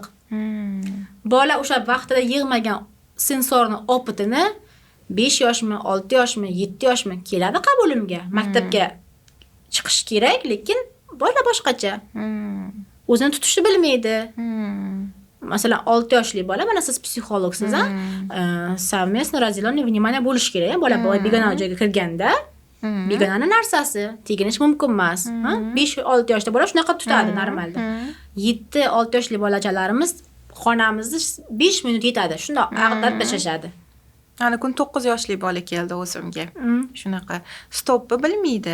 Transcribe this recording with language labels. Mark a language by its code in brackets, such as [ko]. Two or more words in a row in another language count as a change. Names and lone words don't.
[uz] Bola o'sha vaqtida yig'magan sensorni opitini 5 yoshmi, 6 yoshmi, 7 yoshmi keladi qabulimga. Maktabga chiqish kerak, lekin bola boshqacha. O'zini tutishni bilmaydi. Masalan, 6 yoshli bola, mana siz psixologsiz, [ru] совместно разделенное внимание [uz] bo'lish kerak. Bola begona joyga kirganda, begonani narsasi teginish mumkin emas. 5-6 yoshda bola shunaqa tutadi normalda. 7-6 yoshli bolachalarimiz xonamizni 5 minut yetadi. Shunda ag'dab tashlashadi. Ana kun 9 yoshli bola keldi o'zimga. Shunaqa stopni bilmaydi.